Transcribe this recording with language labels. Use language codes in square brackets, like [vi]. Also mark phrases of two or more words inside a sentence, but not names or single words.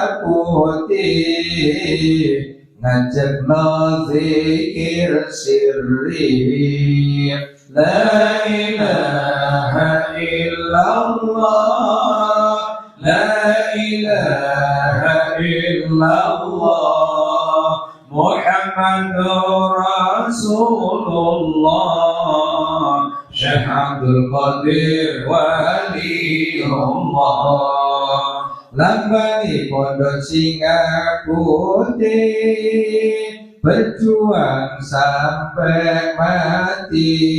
[jv] putih ngajakno zikir sirri [ar] لا إله إلا الله لا إله إلا الله محمد [jv] Rasulullah Syekh Abdul Qadir Waliullah lambangipun singa putih [id] berjuang sampai mati